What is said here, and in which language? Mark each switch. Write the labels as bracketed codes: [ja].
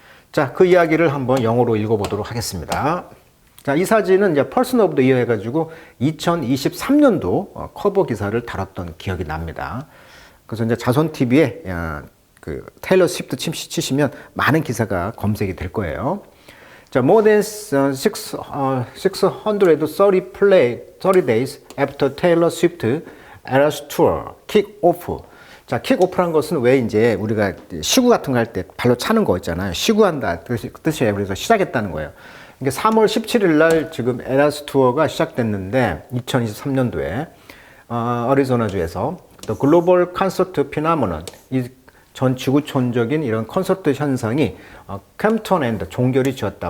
[ko] 자, 그 이야기를 한번 영어로 읽어보도록 하겠습니다. 자, 이 사진은 이제 퍼슨 오브 더 이어 해가지고 2023년도 커버 기사를 다뤘던 기억이 납니다. 그래서 이제 자손 TV에 그 테일러 스위프트 치시면 많은 기사가 검색이 될 거예요. 자, [en] more than 630 days after Taylor Swift Eras Tour kick off. [ko] 자, 킥오프란 것은 왜 이제 우리가 시구 같은 거 할 때 발로 차는 거 있잖아요. 시구한다 뜻이에요. 그래서 시작했다는 거예요. 이게 3월 17일 날 지금 에라스 투어가 시작됐는데 2023년도에 어리조나주에서 [en] The Global Concert Phenomenon, [ko] 이 전 지구촌적인 이런 콘서트 현상이 캠프톤 앤드 종결이 지었다.